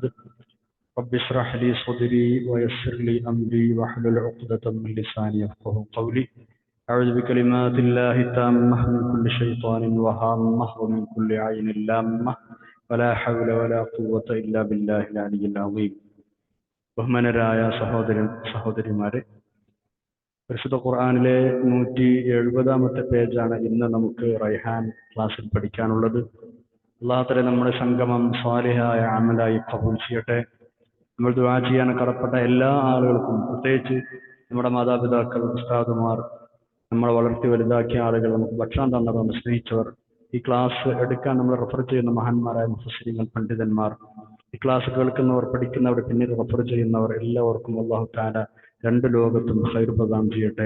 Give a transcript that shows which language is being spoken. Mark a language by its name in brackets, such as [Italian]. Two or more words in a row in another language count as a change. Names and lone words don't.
[Arabic] رب اشرح لي صدري ويسر لي أمري واحلل عقدة من لساني يفقهوا قولي. أعوذ بكلمات الله التامة من كل شيطان وهامة ومن كل عين لامة ولا حول ولا قوة إلا بالله العلي العظيم. [Malayalam] ബഹുമാനരായ സഹോദരിമാരെ, പരിശുദ്ധ ഖുർആനിലെ 170 പേജാണ് ഇന്ന് നമുക്ക് റൈഹാൻ ക്ലാസ്സിൽ പഠിക്കാനുള്ളത്. അല്ലാഹു തആല നമ്മുടെ സംഗമം സ്വാലിഹായ അമലായി ഖബൂൽ ചെയ്യട്ടെ. നമ്മൾ ദുആ ചെയ്യാൻ കടപ്പെട്ട എല്ലാ ആളുകൾക്കും, പ്രത്യേകിച്ച് നമ്മുടെ മാതാപിതാക്കൾ, ഉസ്താദുമാർ, നമ്മളെ വളർത്തി വലുതാക്കിയ ആളുകൾ, നമുക്ക് ഭക്ഷണം തന്നവർ, നമ്മൾ സ്നേഹിച്ചവർ, ഈ ക്ലാസ് എടുക്കാൻ നമ്മൾ റെഫർ ചെയ്യുന്ന മഹാന്മാരായ മുഫസ്സിരീങ്ങൾ, പണ്ഡിതന്മാർ, ഈ ക്ലാസ് കേൾക്കുന്നവർ, പഠിക്കുന്നവർ, പിന്നീട് റെഫർ ചെയ്യുന്നവർ, എല്ലാവർക്കും അല്ലാഹു തആല രണ്ട് ലോകത്തും ഖൈർ പ്രദാനം ചെയ്യട്ടെ.